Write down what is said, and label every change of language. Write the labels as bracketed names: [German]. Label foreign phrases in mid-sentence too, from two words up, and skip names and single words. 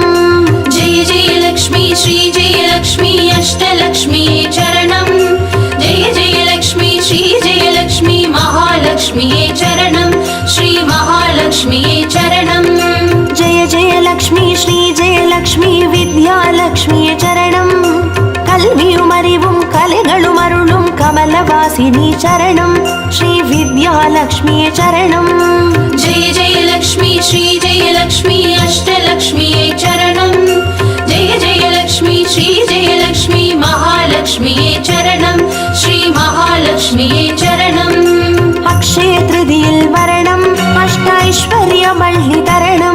[Sanskrit] जय जय लक्ष्मी श्री जय लक्ष्मी अष्टलक्ष्म्यै चरणम् जय जय लक्ष्मी श्री जय लक्ष्मी महालक्ष्म्यै चरणम् श्री महालक्ष्म्यै चरणम् जय जय लक्ष्मी श्री जय लक्ष्मी विद्यालक्ष्मिये चरणम् [Tamil] கல்வியும் அறிவும் கலைகளும் அருளும் கமலவாசினி சரணம் ஸ்ரீ வித்யாலக்ஷ்மியே சரணம் [Sanskrit] जय जय लक्ष्मी श्री जय लक्ष्मी अष्टलक्ष्म्यै चरणम् जय जय लक्ष्मी श्री जय लक्ष्मी महालक्ष्म्यै चरणम् श्री महालक्ष्म्यै चरणम् [Tamil] அக்ஷய திருதியில் வரணம் அஷ்டைஸ்வர்யமள்ளி தரணம்